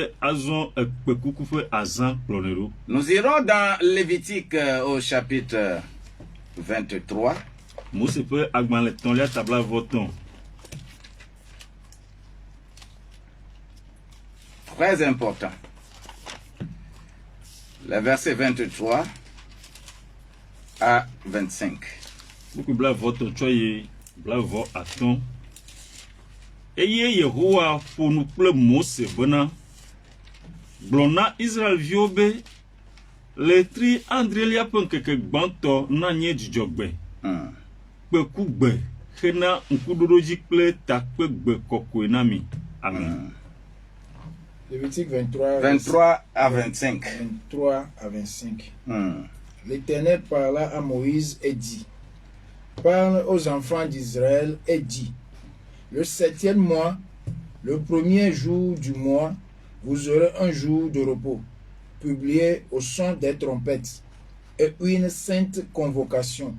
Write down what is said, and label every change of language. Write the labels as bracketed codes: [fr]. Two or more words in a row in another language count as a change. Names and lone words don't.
[fr] Nous irons dans Lévitique au chapitre 23. Très important. Le verset 23 à 25. [ee] Eye Yehowa fonu kple Mose bena glona Israel viobe le tri andrelia penkeke gbanto na nye dzidzogbe kpekugbe hena nkudodoji kple takpegbe kokoe na mi. Amen. [fr] Lévitique 23 à 25. 23 à 25. L'Éternel parla à Moïse et dit: Parle aux enfants d'Israël et dit: Le 7e mois, le 1er jour du mois, vous aurez un jour de repos, publié au son des trompettes, et une sainte convocation.